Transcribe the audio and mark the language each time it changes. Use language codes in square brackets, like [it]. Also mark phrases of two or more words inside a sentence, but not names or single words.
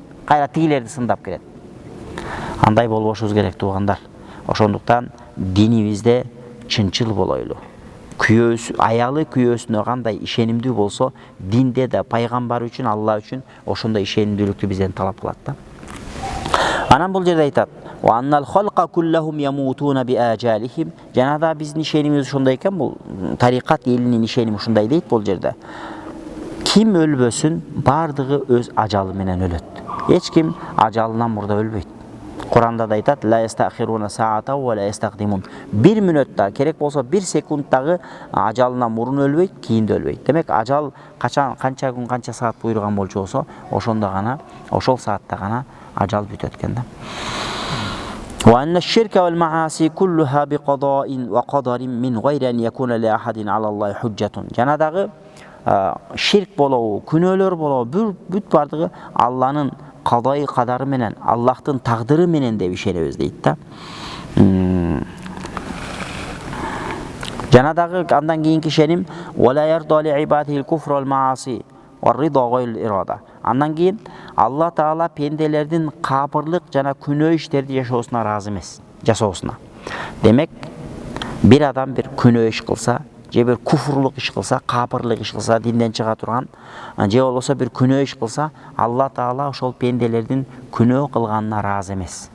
[ky] Кайра тигилерди сындап келет. Андай болбошубуз керек туугандар. Ошондуктан динибизде чынчыл болойлу. Аялы күйөөсүнө кандай ишенимдүү болсо, динде да пайгамбар үчүн, Алла үчүн ошондой ишенимдүүлүктү бизден талап кылат да. Анан бул жерде айтат: [ar] "وأن الخلق كلهم يموتون بآجالهم." [ky] Жанада биздин ишенимибиз ошондой экен, бул тарикат элинин ишеними ушундай дейт бул жерде. Ким өлбөсүн, бардыгы өз ажалы менен өлөт. Эч ким ажалынан мурда өлбөйт. Куранда да айтат: [ar] "لا يستأخرون ساعة ولا يستقدمون." [ky] 1 мүнөттө, керек болсо 1 секундтагы ажалынан мурун өлбөйт, кийин да өлбөйт. Демек, ажал качан, канча күн, канча саат буйруган болчу болсо, ошондо гана, ошол саатта гана ажал бүтөт экен да. [ar] وأن الشرك والمعاصي كلها بقضاء وقدر من غير أن يكون لأحد على الله حجة. [ky] Жанадагы ширк болобу, күнөөлөр болобу, бүт бардыгы Алланын кадайы кадары менен, Аллахтын тагдыры менен деп ишенебиз дейт да. Жанадагы андан кийинки ишеним: [ar] "ولا يرضى لعباده الكفر والمعاصي والرضا غير الإرادة." [ky] Андан кийин Алла Таала пенделердин капырлык жана күнөө иштерди жашоосуна ыраазы эмес, жасоосуна. Демек, бир адам бир күнөө иш кылса, же бир куфрлук иш кылса, капырлык иш кылса, динден чыга турган, же болбосо бир күнөө иш кылса, Алла Таала ошол пенделердин күнөө кылганына ыраазы эмес.